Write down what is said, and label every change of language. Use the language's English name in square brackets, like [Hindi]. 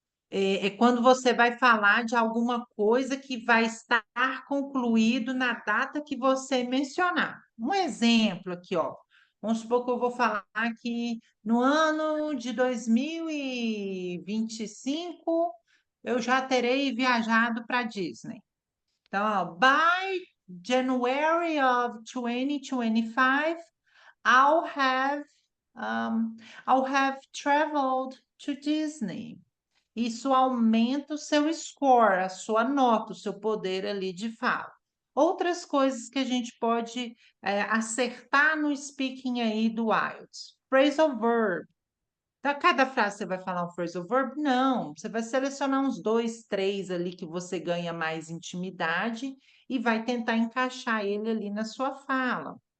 [Portuguese] É quando você vai falar de alguma coisa que vai estar concluído na data que você mencionar. Um exemplo aqui, ó. Vamos supor que eu vou falar que no ano de 2025 eu já terei viajado para Disney. Então, ó, [English] by January of 2025, I'll have I'll have traveled to Disney. [Portuguese] Isso aumenta o seu score, a sua nota, o seu poder ali de fala. Outras coisas que a gente pode acertar no speaking aí do IELTS. Phrasal verb. Cada frase você vai falar um phrasal verb? Não, você vai selecionar uns 2, 3 ali que você ganha mais intimidade e vai tentar encaixar ele ali na sua fala.